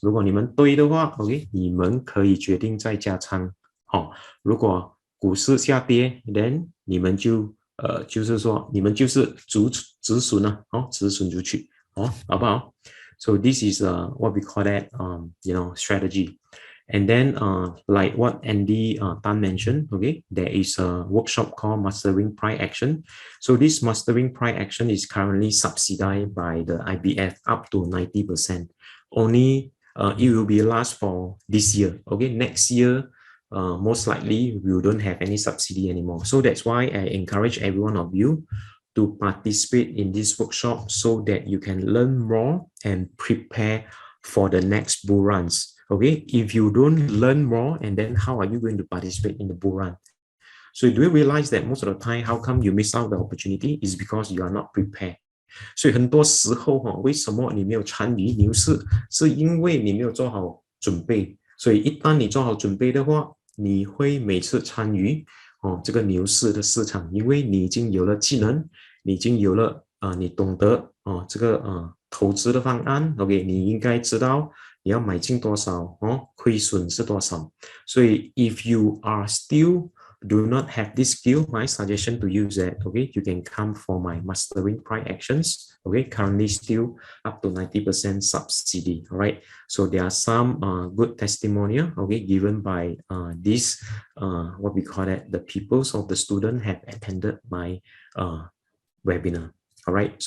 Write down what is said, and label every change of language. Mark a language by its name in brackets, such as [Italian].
[Chinese] 如果你们对的话 ，OK， 你们可以决定再加仓。如果股市下跌 ，then 你们就是说你们就是止损了，止损出去，好不好？ [English] So this is what we call that strategy. And then like what Andy Tan mentioned, okay, there is a workshop called Mastering Price Action. So this Mastering Price Action is currently subsidized by the IBF up to 90%. Only it will be last for this year. Okay, next year most likely we don't have any subsidy anymore. So that's why I encourage every one of you to participate in this workshop so that you can learn more and prepare for the next bull runs. Okay, if you don't learn more, and then how are you going to participate in the bull run? So do you realize that most of the time, how come you miss out the opportunity is because you are not prepared? [Chinese] 所以很多时候为什么你没有参与牛市，是因为你没有做好准备。所以一旦你做好准备的话，你会每次参与这个牛市的市场，因为你已经有了技能，你已经有了你懂得这个投资的方案 ，OK， 你应该知道你要买进多少亏损是多少。 [English] 所以 if you are still do not have this skill, my suggestion to use that, okay, you can come for my mastering price actions, okay, currently still up to 90% subsidy, all right. So there are some good testimonial, okay, given by this, what we call it, the peoples of the student have attended my webinar, all right.